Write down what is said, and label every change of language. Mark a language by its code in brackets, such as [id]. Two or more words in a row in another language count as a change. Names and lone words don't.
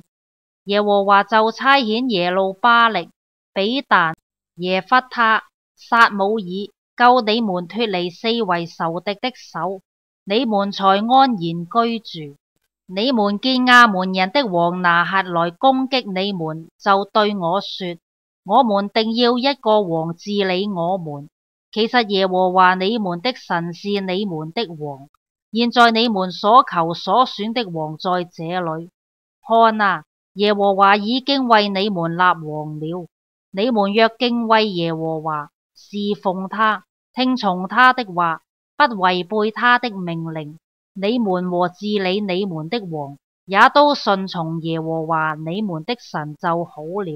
[zh] 耶和華就差遣耶路巴力、比但、耶弗他、撒母耳，救你們脫離四圍仇敵的手，你們才安然居住。你們見亞捫人的王拿轄來攻擊你們，就對我說：我們定要一個王治理我們。其實耶和華你們的神是你們的王。現在你們所求所選的王在這裏，看啊！耶和華已經為你們立王了。你們若敬畏耶和華，侍奉他，聽從他的話，不違背他的命令，你們和治理你們的王也都順從耶和華你們的神就好了。